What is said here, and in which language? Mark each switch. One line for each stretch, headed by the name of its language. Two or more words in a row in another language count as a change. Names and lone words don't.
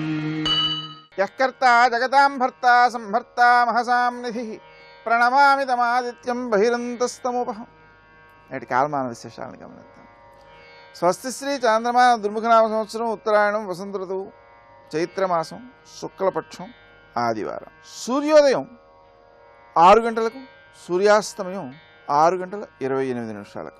Sanskrit: यःकर्ता जगतां भर्ता संभर्ता महसां निधिः प्रणमामि तमादित्यं बहिरन्तस्तमुपहम्।
Telugu: నేటి కాలమాన విశేషాలను గమనిద్దాం. స్వస్తి శ్రీ చాంద్రమాన దుర్ముఖనామ సంవత్సరం ఉత్తరాయణం వసంత ఋతువు చైత్రమాసం శుక్లపక్షం ఆదివారం. సూర్యోదయం 6 గంటలకు, సూర్యాస్తమయం 6 గంటల 28 నిమిషాలకు.